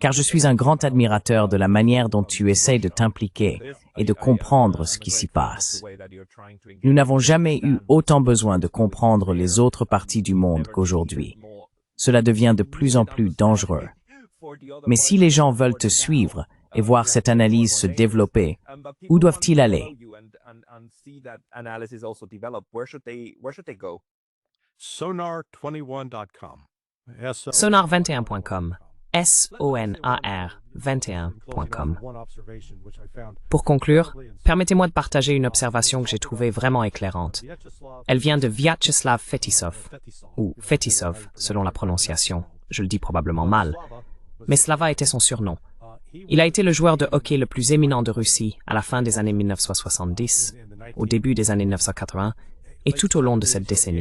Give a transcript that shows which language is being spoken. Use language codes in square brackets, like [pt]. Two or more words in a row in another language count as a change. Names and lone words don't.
[fr] car je suis un grand admirateur de la manière dont tu essayes de t'impliquer et de comprendre ce qui s'y passe. Nous n'avons jamais eu autant besoin de comprendre les autres parties du monde qu'aujourd'hui. Cela devient de plus en plus dangereux. Mais si les gens veulent te suivre et voir cette analyse se développer, où doivent-ils aller? Sonar21.com. Sonar21.com. SONAR 21.com. Pour conclure, permettez-moi de partager une observation que j'ai trouvée vraiment éclairante. Elle vient de Vyacheslav Fetisov, ou Fetisov, selon la prononciation. Je le dis probablement mal. Mais Slava était son surnom. Il a été le joueur de hockey le plus éminent de Russie à la fin des années 1970, au début des années 1980 et tout au long de cette décennie.